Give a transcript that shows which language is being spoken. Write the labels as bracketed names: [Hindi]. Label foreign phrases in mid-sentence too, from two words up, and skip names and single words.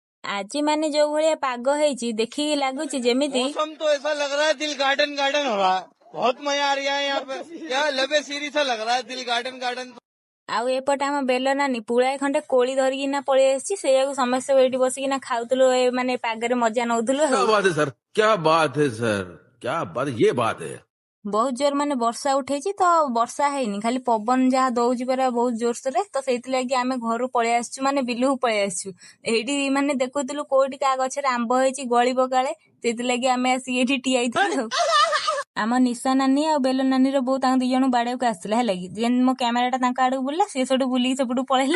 [Odia] ଆଜି ମାନେ ଯୋଉ ଭଳିଆ ପାଗ ହେଇଛି ଦେଖିକି ଲାଗୁଛି ଯେମିତି [Hindi] मौसम तो ऐसा लग रहा है दिल गार्डन गार्डन हो रहा है। बहुत मजा आ रहा है यहाँ पे। क्या लबे सीरी सा लग रहा है दिल गार्डन गार्डन। [Odia] ଆଉ ଏପଟେ ଆମ ବେଲ ନାନୀ ପୁଳାଏ ଖଣ୍ଡେ କୋଳି ଧରିକିନା ପଳେଇ ଆସିଛି। ସେଇଆକୁ ସମସ୍ତେ ଏଇଠି ବସିକିନା ଖାଉଥିଲୁ, ମାନେ ପାଗରେ ମଜା ନଉଥିଲୁ। [Hindi] क्या बात है सर, क्या बात है सर, क्या बात, ये बात है। [Odia] ବହୁତ ଜୋର ମାନେ ବର୍ଷା ଉଠେଇଛି ତ, ବର୍ଷା ହେଇନି, ଖାଲି ପବନ ଯାହା ଦଉଛି ପରା ବହୁତ ଜୋରସୋରେ। ତ ସେଇଥିଲାଗି ଆମେ ଘରୁ ପଳେଇ ଆସିଛୁ, ମାନେ ବିଲକୁ ପଳେଇ ଆସିଛୁ। ଏଇଠି ମାନେ ଦେଖୁଥିଲୁ କୋଉଠି କାହା ଗଛରେ ଆମ୍ବ ହେଇଛି ଗଳିବ କାଳେ, ସେଇଥିଲାଗି ଆମେ ଆସିକି ଏଇଠି ଠିଆ ହେଇଥିଲୁ। ଆମ ନିଶା ନାନୀ ଆଉ ବେଲ ନାନୀର ବୋଉ ତାଙ୍କ 2 ଜଣ ବାଡିଆକୁ ଆସିଥିଲା ହେଲା କି, ଯେମିତି ମୋ କ୍ୟାମେରାଟା ତାଙ୍କ ଆଡକୁ ବୁଲିଲା, ସେ ସେଠୁ ବୁଲିକି ସେପଟୁ ପଳେଇଲେ।